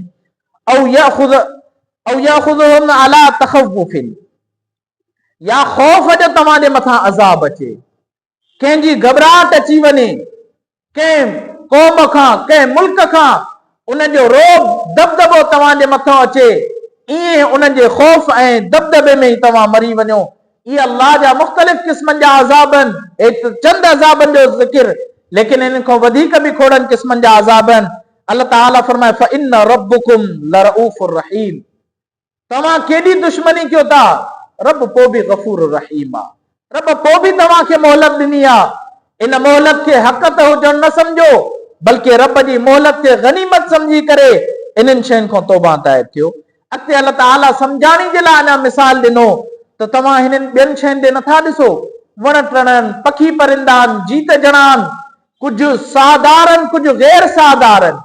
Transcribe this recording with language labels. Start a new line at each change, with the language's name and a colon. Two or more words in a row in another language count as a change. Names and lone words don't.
Arabic: أو يأخذهم على تخوف,
Sindhi: या ख़ौफ़ जो तव्हांजे मथां अज़ाब अचे, कंहिंजी घबराहट अची वञे, कंहिं क़ौम खां, कंहिं मुल्क खां उनजो रोब दबदबो तव्हांजे मथां अचे, ईअं उन्हनि जे ख़ौफ़ ऐं दबदबे में ई तव्हां मरी वञो। इहे अल्लाह जा मुख़्तलिफ़ क़िस्मनि जा अज़ाब आहिनि। चंद अज़ाबनि जो ज़िक्र, लेकिन इन खां वधीक बि खोड़नि क़िस्मनि जा अज़ाब आहिनि। अल्लाह ताला फरमाए
Arabic: فإن ربكم لرءوف رحيم,
Sindhi: तव्हां केॾी दुश्मनी कयो था, रब पोइ बि गफ़ूर रहीम आहे। रब पोइ बि तव्हांखे मोहलत ॾिनी आहे। इन मोहलत खे हक़ त हुजण न सम्झो, बल्कि रब जी मोहलत खे गनीमत सम्झी करे इन्हनि शयुनि खां तौबा ताइब थियो। अॻिते अल्लाह ताला सम्झाणी जे लाइ अञा मिसाल ॾिनो त तव्हां हिननि ॿियनि शयुनि ते नथा ॾिसो, वण टिणनि, पखी परिंदानि, जीत जणानि, कुझु साधारण, कुझु गैर साधारण।